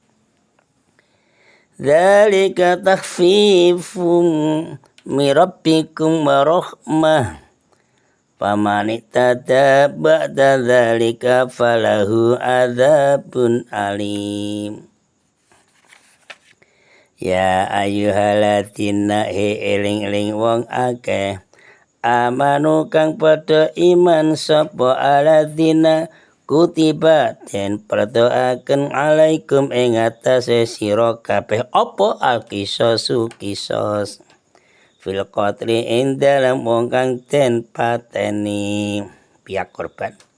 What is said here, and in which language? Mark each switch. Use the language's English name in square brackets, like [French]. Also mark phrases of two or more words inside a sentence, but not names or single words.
[Arabic] ذلك تخفيف من ربكم ورحمة. فمن اتبع بعد ذلك فله عذاب أليم. يا أيها الذين [Javanese] eling-eling wong akeh amanu kang padha iman sapa [Arabic] الذين كتب [Javanese] den perdoaken alaikum ing atase sira kabeh apa [Arabic] القصاص قصاص في القتلى [Javanese] ing dalem wong kang den pateni pihak korban.